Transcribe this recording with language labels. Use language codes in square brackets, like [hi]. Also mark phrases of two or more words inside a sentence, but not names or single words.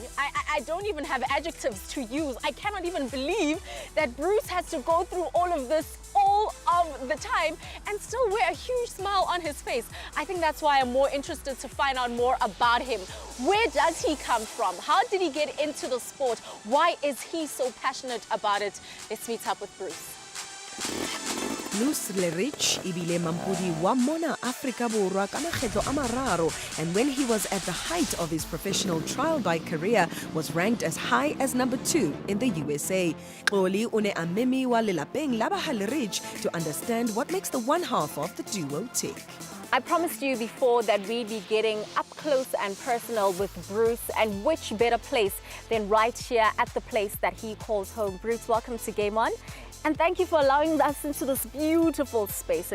[en] I don't even have adjectives to use. I cannot even believe that Bruce has to go through all of this all of the time and still wear a huge smile on his face. I think that's why I'm more interested to find out more about him. Where does he come from? How did he get into the sport? Why is he so passionate about it? Let's meet up with Bruce. [st] Bruce le Riche ebile mampudi wa mona Afrika Borwa ka makgetlo a mararo, [en] and when he was at the height of his professional trial bike career was ranked as high as number 2 in the USA. [st] Xoli o ne a memiwa lelapeng la ba ha le Riche [en] to understand what makes the one half of the duo tick. I promised you before that we'd be getting up close and personal with Bruce, and which better place than right here at the place that he calls home. Bruce, welcome to Game On. And thank you for allowing us into this beautiful space.